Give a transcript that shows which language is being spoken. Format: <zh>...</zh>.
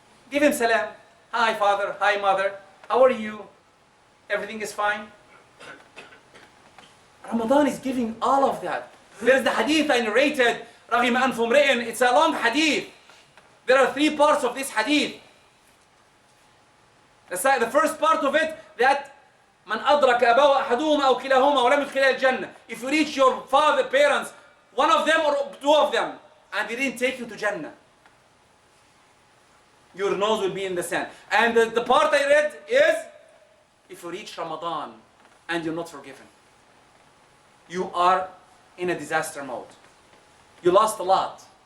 <en>Give him salam. Hi father, hi mother. How are you? Everything is fine? Ramadan is giving all of that. There's the hadith I narrated,</en> <ar>رَغِمَ أَنْفُ امْرِئٍ.</ar> <en>It's a long hadith. There are 3 parts of this hadith. The first part of it, that</en> <ar>مَنْ أَدْرَكَ أَبَوَ أَحَدُهُمَا أَوْ كِلَاهُمَا وَلَمْ يُدْخِلَهُ الْجَنَّةِ.</ar> <en>If you reach your father, parents, one of them or 2 of them, and they didn't take you to Jannah, your nose will be in the sand. And the part I read is, if you reach Ramadan and you're not forgiven, you are in a disaster mode. You lost a lot.</en>